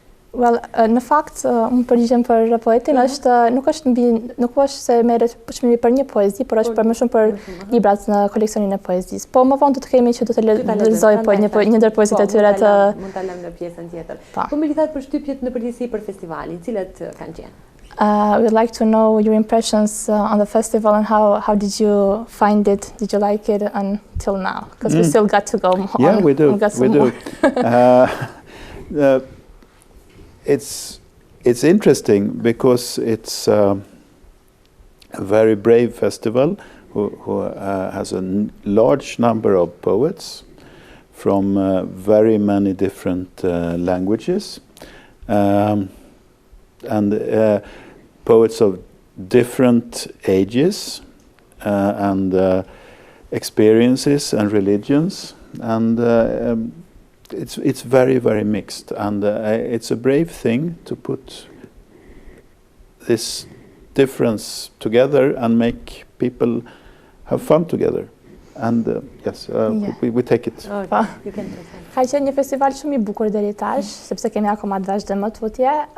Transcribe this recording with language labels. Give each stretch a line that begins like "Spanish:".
Albanian: Në fakt, unë përgjigjem për poetin, nuk është se merret çmimi për një poezi, por është për më shumë për librat në koleksionin e poezisë. Po më vonë do të kemi që do të lexoj një ndër poezitë e tyre të mund ta lëm në pjesën tjetër. Po më lidhat përshtypjet në përgjithësi për festivalin, cilat kanë qenë?
English: We'd like to know your impressions on the festival and how did you find it? Did you like it until now? Because we still got to go on. Yeah, we do. We do. It's interesting because it's a very brave festival who has a large number of poets from very many different languages. And poets of different ages and experiences and religions, and it's very, very mixed, and it's a brave thing to put this difference together and make people have fun together. And yes, we take it. Okay, you can take it.
Albanian: Ka qenë një festival shumë I bukur deri tash, sepse kemi akoma të vazhdojmë tutje.